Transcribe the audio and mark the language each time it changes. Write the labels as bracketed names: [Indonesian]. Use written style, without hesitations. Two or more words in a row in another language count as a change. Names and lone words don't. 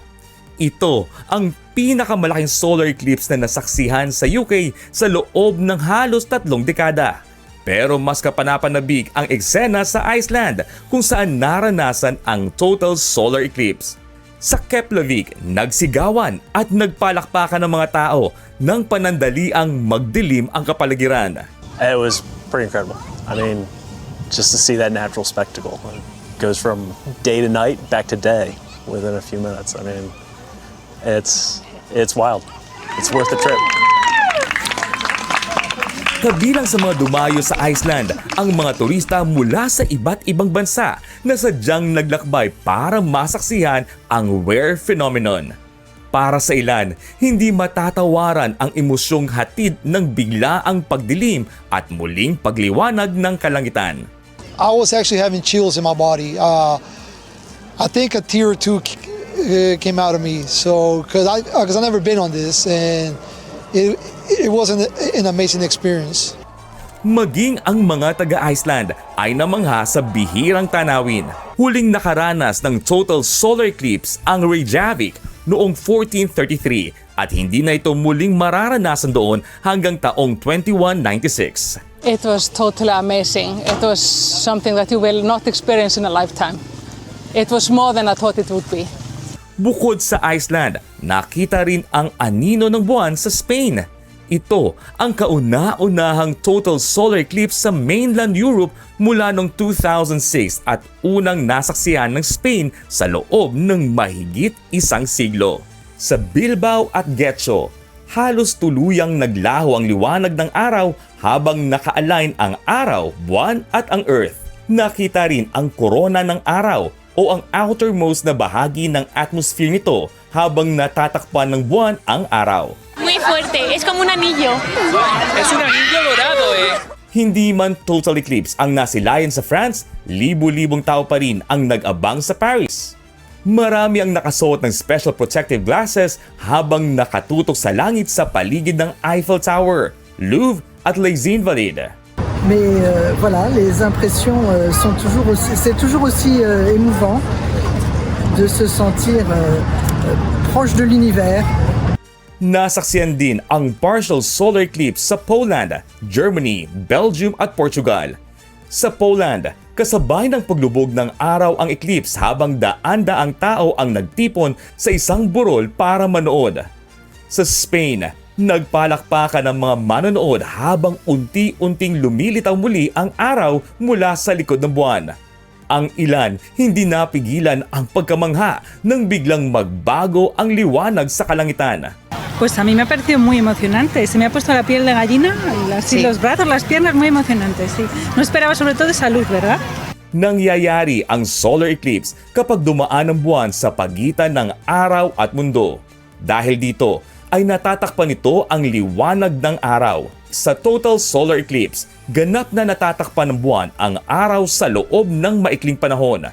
[Filipino] Ito ang pinakamalaking [English] solar eclipse [Filipino] na nasaksihan sa UK sa loob ng halos 3 dekada. Pero mas kapanapanabik ang eksena sa Iceland kung saan naranasan ang [English] total solar eclipse. [Filipino] Sa Keflavik, nagsigawan at nagpalakpakan ng mga tao nang panandaliang magdilim ang kapaligiran. [English] It was pretty incredible. I mean, just to see that natural spectacle. It goes from day to night, back to day within a few minutes. I mean, it's wild. It's worth the trip. [Filipino] Kabilang sa mga dumayo sa Iceland ang mga turista mula sa iba't ibang bansa na sadyang naglakbay para masaksihan ang [English] rare phenomenon. [Filipino] Para sa ilan, hindi matatawaran ang emosyong hatid ng biglaang pagdilim at muling pagliwanag ng kalangitan. [English] I was actually having chills in my body. I think a tear or two came out of me. So, because I've never been on this, and it was an amazing experience. [Filipino] Maging ang mga taga-Iceland ay namangha sa bihirang tanawin. Huling nakaranas ng [English] total solar eclipse [Filipino] ang Reykjavik noong 1433 at hindi na ito muling mararanasan doon hanggang taong 2196. [English] It was totally amazing. It was something that you will not experience in a lifetime. It was more than I thought it would be. [Filipino] Bukod sa Iceland, nakita rin ang anino ng buwan sa Spain. Ito ang kauna-unahang [English] total solar eclipse [Filipino] sa [English] mainland Europe [Filipino] mula noong 2006 at unang nasaksihan ng Spain sa loob ng mahigit 1 siglo. Sa Bilbao at Getxo, halos tuluyang naglaho ang liwanag ng araw habang naka-align ang araw, buwan at ang Earth. Nakita rin ang korona ng araw o ang outermost na bahagi ng atmosphere nito habang natatakpan ng buwan ang araw. [Spanish] Muy fuerte, es como un anillo. Es un anillo dorado [Filipino] Hindi man [English] total eclipse [Filipino] ang nasilayan sa France, libu-libong tao pa rin ang nag-abang sa Paris. Marami ang nakasuot ng [English] special protective glasses [Filipino] habang nakatutok sa langit sa paligid ng Eiffel Tower, Louvre at Les Invalides. [French] Mais voilà, les impressions sont toujours aussi émouvant de se sentir proche de l'univers. [Filipino] Nasaksihan din ang [English] partial solar eclipse [Filipino] sa Poland, Germany, Belgium at Portugal. Sa Poland, kasabay ng paglubog ng araw ang eclipse habang daan-daang tao ang nagtipon sa isang burol para manood. Sa Spain, nagpalakpakan ng mga manonood habang unti-unting lumilitaw muli ang araw mula sa likod ng buwan. Ang ilan hindi napigilan ang pagkamangha nang biglang magbago ang liwanag sa kalangitan. [Spanish] Pues a mí me ha parecido muy emocionante. Se me ha puesto la piel de gallina, así los brazos, las piernas, muy emocionante, sí. No esperaba sobre todo esa luz, ¿verdad? [Filipino] Nangyayari ang [English] solar eclipse [Filipino] kapag dumaan ang buwan sa pagitan ng araw at mundo. Dahil dito ay natatakpan nito ang liwanag ng araw. Sa [English] total solar eclipse, [Filipino] ganap na natatakpan ng buwan ang araw sa loob ng maikling panahon.